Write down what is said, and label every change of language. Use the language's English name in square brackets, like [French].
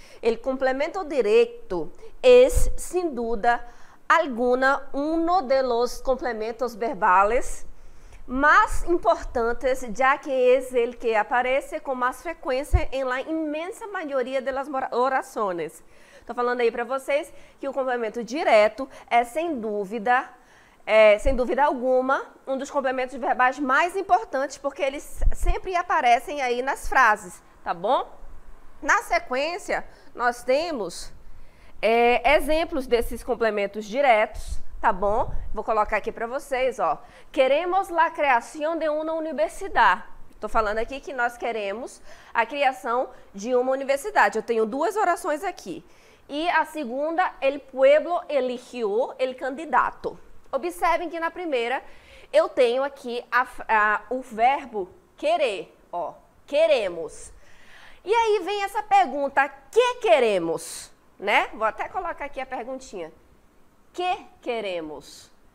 [Spanish] El complemento directo es, sin duda alguna, uno de los complementos verbales más importantes, ya que es el que aparece con más frecuencia en la inmensa mayoría de las oraciones. [Portuguese] Estou falando aí para vocês que o complemento direto é, sem dúvida alguma, um dos complementos verbais mais importantes, porque eles sempre aparecem aí nas frases, tá bom? Na sequência, nós temos exemplos desses complementos diretos, tá bom? Vou colocar aqui para vocês, ó. [Spanish] Queremos la creación de una universidad. [Portuguese] Estou falando aqui que nós queremos a criação de uma universidade. Eu tenho duas orações aqui. E a segunda, [Spanish] el pueblo eligió el candidato. [Portuguese] Observem que na primeira eu tenho aqui o verbo querer, ó, queremos. E aí vem essa pergunta, que queremos, né? Vou até colocar aqui a perguntinha. Que queremos?